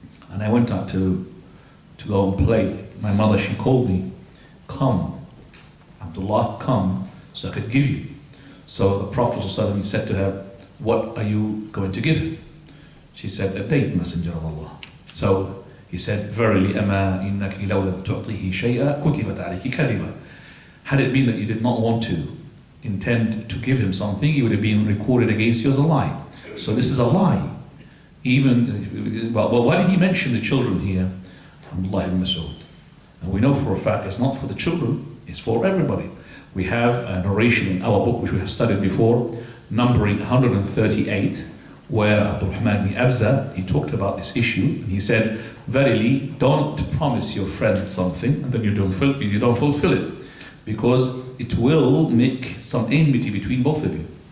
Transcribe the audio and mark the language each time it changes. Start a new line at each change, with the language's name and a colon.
English: And I went out to go and play. My mother, she called me, come, Abdullah, come, so I could give you. So the Prophet ﷺ said to her, what are you going to give him? She said, a date, Messenger of Allah. So he said, verily,
Arabic: أَمَا إِنَّكِ لَوْ لَمْ تُعْطِهِ شَيْئًا كُتِبَتْ عَلَيْكِ كَذِبًا.
English: Had it been that you did not want to intend to give him something, it would have been recorded against you as a lie. So this is a lie. Even, well, why did he mention the children here? Abdullah ibn Mas'ud. And we know for a fact it's not for the children, it's for everybody. We have a narration in our book, which we have studied before, numbering 138, where Abdurrahman ibn Abza, he talked about this issue, and he said, verily, don't promise your friend something, and then you don't fulfill it, because it will make some enmity between both of you.